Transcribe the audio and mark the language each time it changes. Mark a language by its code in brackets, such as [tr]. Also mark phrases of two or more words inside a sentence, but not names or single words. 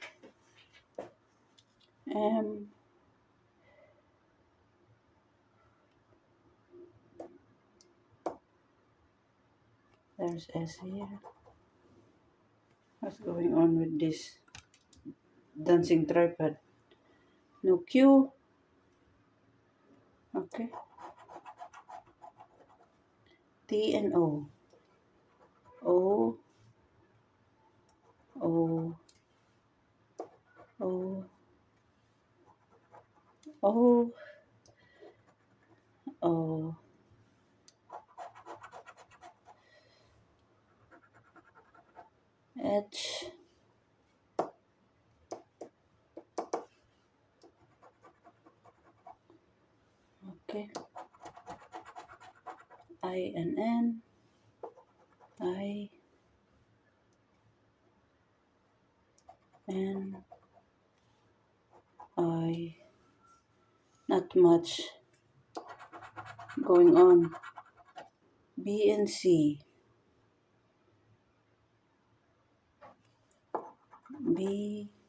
[en] M. There's S here. What's going on with this dancing tripod? No Q. Okay. T and O. O. O. O. O. O. H. Okay. I and N. I. N. I. Not much going on. B and C. B.